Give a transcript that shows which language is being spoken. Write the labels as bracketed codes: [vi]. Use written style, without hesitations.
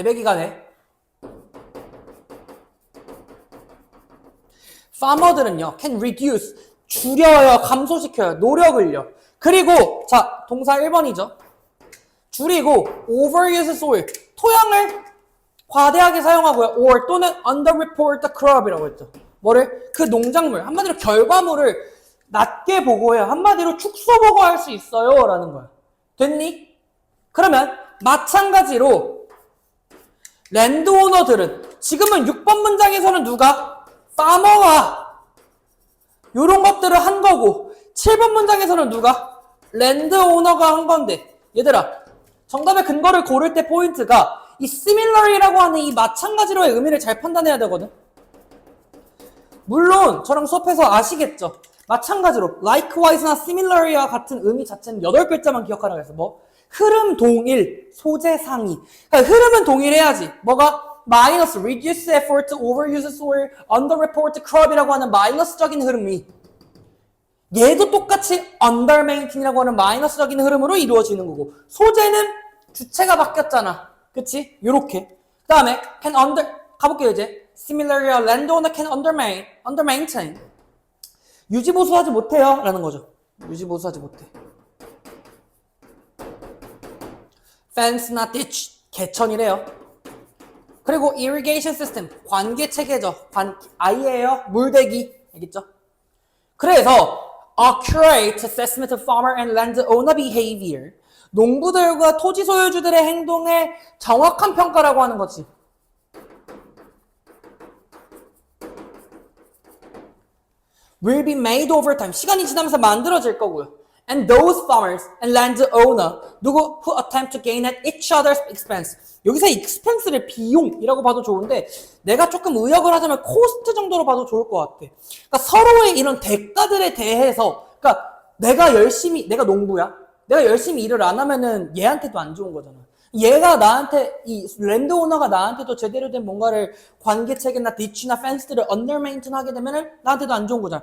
[ko] 재배 기간에 farmer들은요 can reduce 줄여요, 감소시켜요, 노력을요. 그리고 자 동사 1번이죠. 줄이고 overuse soil 토양을 과대하게 사용하고요. [en] or 또는 underreport the crop이라고 했죠. [ko] 뭐를? 그 농작물 한마디로 결과물을 낮게 보고해요. 한마디로 축소 보고할 수 있어요 라는 거야. 됐니? 그러면 마찬가지로 랜드오너들은 지금은 6번 문장에서는 누가? 파머가 요런 것들을 한 거고 7번 문장에서는 누가? 랜드오너가 한 건데 얘들아 정답의 근거를 고를 때 포인트가 이 similar이라고 하는 이 마찬가지로의 의미를 잘 판단해야 되거든. 물론 저랑 수업해서 아시겠죠? 마찬가지로 likewise나 similar이와 같은 의미 자체는 8글자만 기억하라고 해서 뭐? 흐름 동일, 소재 상위. 그러니까 흐름은 동일해야지. 뭐가? 마이너스, reduce effort, overuse soil, underreport crop 이라고 하는 마이너스적인 흐름이 얘도 똑같이 undermaintain이라고 하는 마이너스적인 흐름으로 이루어지는 거고 소재는 주체가 바뀌었잖아. 그치? 요렇게. 그 다음에 can 가볼게요 이제. [en] Similarly, landowner can undermaintain. [ko] 유지보수하지 못해요 라는 거죠. 유지보수하지 못해. Fence나 ditch, 개천이래요. 그리고 irrigation system, 관계체계죠. 아이예요. 물대기. 알겠죠? [en] 그래서 accurate assessment of farmer and landowner behavior. [ko] 농부들과 토지 소유주들의 행동의 정확한 평가라고 하는 거지. [en] will be made over time. [ko] 시간이 지나면서 만들어질 거고요. [en] And those farmers and landowner 누구 who attempt to gain at each other's expense. [ko] 여기서 expense를 비용이라고 봐도 좋은데 내가 조금 의역을 하자면 코스트 정도로 봐도 좋을 것 같아. 그러니까 서로의 이런 대가들에 대해서 그러니까 내가 농부야. 내가 열심히 일을 안 하면은 얘한테도 안 좋은 거잖아. 얘가 나한테 이 랜드오너가 나한테도 제대로 된 뭔가를 관계체계나 디치나 펜스들을 언더메인튼 하게 되면은 나한테도 안 좋은 거잖아.